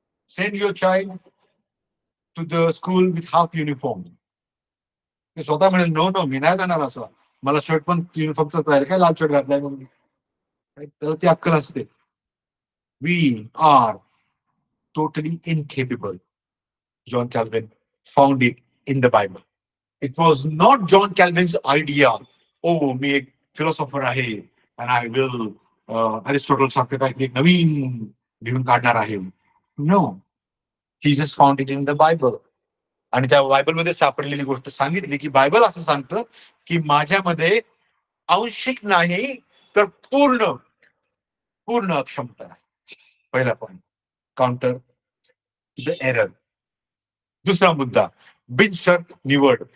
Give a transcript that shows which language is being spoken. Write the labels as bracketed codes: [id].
[en] Send your child to the school with half uniform. [mr] ते स्वतः म्हणेल नो मी नाही जाणार, असं मला शर्ट पण युनिफॉर्मचा पाहिजे, काय लाल शर्ट घातलाय म्हणून. त्याला ती अक्कल असते. [en] We are totally incapable. John Calvin found it in the Bible. It was not John Calvin's idea. [mr] Oh, मी एक फिलॉसॉफर आहे [en] and I will [mr] Aristotle सारखं काहीतरी एक नवीन लिहून काढणार आहे. [en] No, he just found it in the Bible. [mr] आणि त्या बायबलमध्ये सापडलेली गोष्ट सांगितली की बायबल असं सांगतं की माझ्यामध्ये आंशिक नाही तर पूर्ण अक्षमता आहे. पहिला पॉइंट, [en] Counter the error. [mr] दुसरा मुद्दा, बिनशर्त निवड.